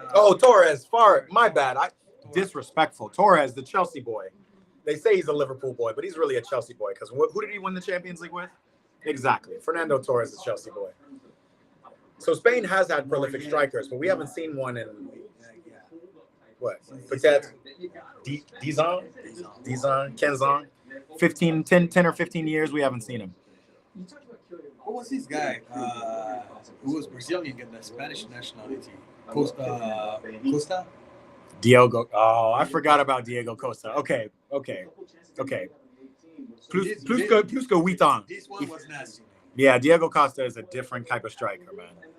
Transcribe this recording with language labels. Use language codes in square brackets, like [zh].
[en] Oh, Torres. My bad. Disrespectful. Torres, the Chelsea boy. They say he's a Liverpool boy, but he's really a Chelsea boy because who did he win the Champions League with? Exactly. Fernando Torres is a Chelsea boy. So Spain has had prolific strikers, but we haven't seen one in what? [fr] Peut-être 10 ans, 15 ans, [en] 10 or 15 years. We haven't seen him. What was this guy? Who was Brazilian and the Spanish nationality? Costa? Diogo. Oh, I forgot about Diego Costa. Okay. [fr] Plus que 8 ans. [en] This one was nasty. Yeah, Diego Costa is a different type of striker, man.